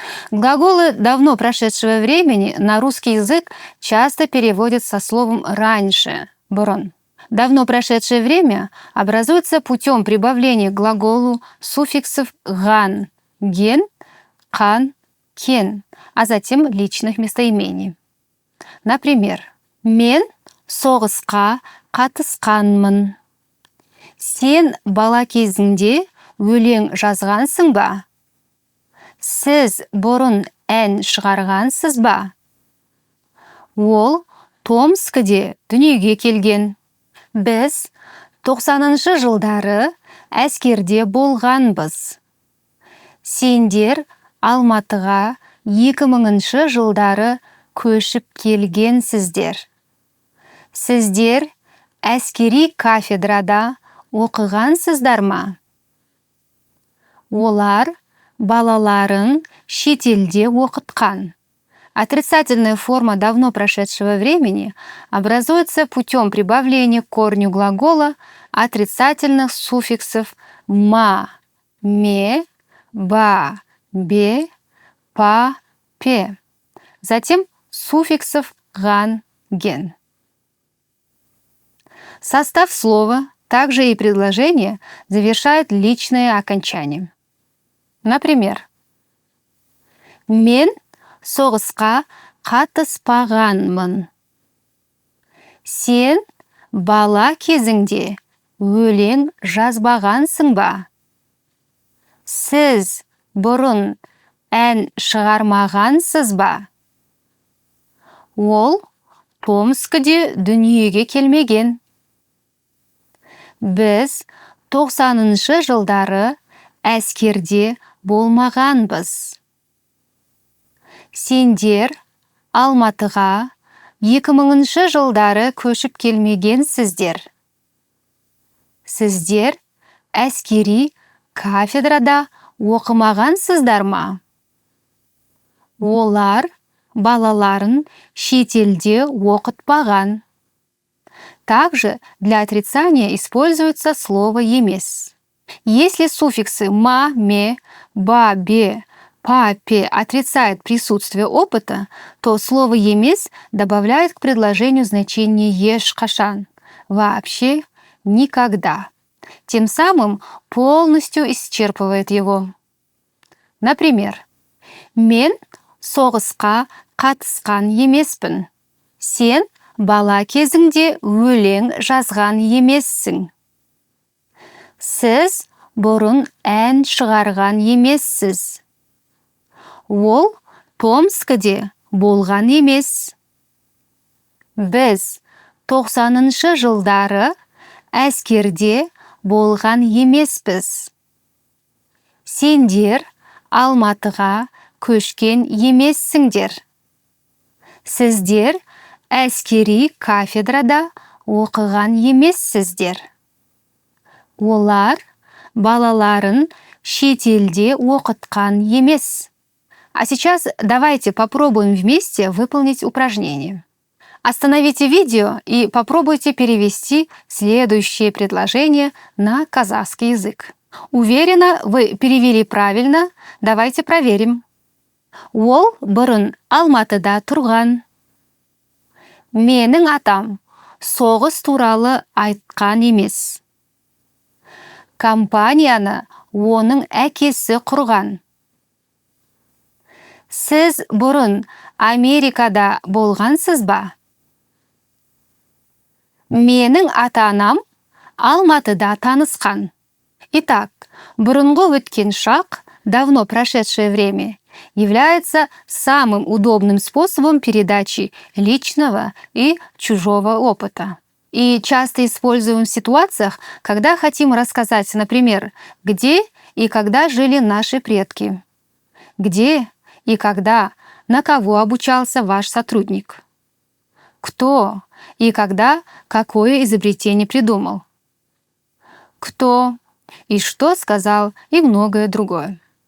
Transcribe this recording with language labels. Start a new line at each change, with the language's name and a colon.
Russian: Глаголы давно прошедшего времени на русский язык часто переводят со словом «раньше» – «бурун». Давно прошедшее время образуется путем прибавления к глаголу суффиксов «ган», «ген», «қан», «кен», а затем личных местоимений. Например,
Kazakh: «мен соғысқа қатысқанмын». Сен бала кезіңде өлең жазғансың ба? Сіз бұрын ән шығарғансыз ба? Ол Томскіде дүниеге келген. Біз 90-шы жылдары әскерде болғанбыз. Сендер Алматыға 2000-шы жылдары көшіп келгенсіздер. Сіздер әскери кафедрада оқығансыздар ма? Олар балаларын шетелде оқытқан.
Russian: Отрицательная форма давно прошедшего времени образуется путем прибавления к корню глагола отрицательных суффиксов «ма», «ме», «ба», «бе», «па», «пе», затем суффиксов «ган», «ген». Состав слова, также и предложение, завершает личное окончание. Например,
Kazakh: «Мен соғысқа қатыспағанмын». Сен бала кезіңде өлең жазбағансың ба? Сіз бұрын ән шығармағансыз ба? Ол Томскіде дүниеге келмеген. Біз 90-шы жылдары әскерде болмағанбыз. Сендер Алматыға 2000-шы жылдары көшіп келмегенсіздер. Сіздер әскери кафедрада оқымағансыздар ма? Олар балаларын шетелде оқытпаған.
Russian: Также для отрицания используется слово «емес». Если суффиксы «ма», «ме», «ба», «бе», «па», «пе» отрицают присутствие опыта, то слово «емес» добавляет к предложению значение
Kazakh: «еш қашан»
Russian: – вообще никогда. Тем самым полностью исчерпывает его. Например,
Kazakh: «Мен соғысқа қатысқан емеспін». Сен бала кезіңде өлең жазған емессің. Сіз бұрын ән шығарған емессіз. Ол Томскіде болған емес. Біз 90-шы жылдары әскерде болған емеспіз. Сендер Алматыға көшкен емессіңдер. Сіздер әскери кафедрада оқыған емессіздер. Олар балаларын шетелде оқытқан емес.
Russian: А сейчас давайте попробуем вместе выполнить упражнение. Остановите видео и попробуйте перевести следующее предложение на казахский язык. Уверена, вы перевели правильно. Давайте проверим.
Kazakh: Ол бұрын Алматыда тұрған. Менің атам соғыс туралы айтқан емес. Компанияны оның әкесі құрған. Сіз бұрын Америкада болғансыз ба? Менің ата-анам Алматыда танысқан.
Russian: Итак,
Kazakh: бұрынғы өткен шақ,
Russian: давно прошедшее время, является самым удобным способом передачи личного и чужого опыта. И часто используем в ситуациях, когда хотим рассказать, например, где и когда жили наши предки, где и когда, на кого обучался ваш сотрудник, кто и когда какое изобретение придумал, кто и что сказал, и многое другое.